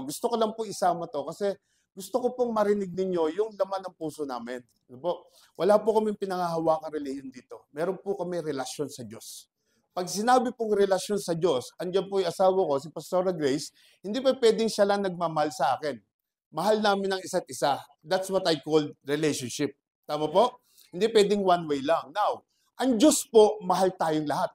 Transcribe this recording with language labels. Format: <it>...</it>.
<tl>Gusto ko lang po isama to kasi gusto ko pong marinig ninyo yung laman ng puso namin. Ano po? Wala po kaming pinangahawakang relihiyon dito. Meron po kami relasyon sa Diyos. Pag sinabi pong relasyon sa Diyos, andyan po yung asawa ko, si Pastora Grace, hindi pa pwedeng siya lang nagmamahal sa akin. Mahal namin ang isa't isa.</tl> <en>That's what I call relationship.</en> <tl>Tama po? Hindi pwedeng one way lang. Now, ang Diyos po, mahal tayong lahat.</tl>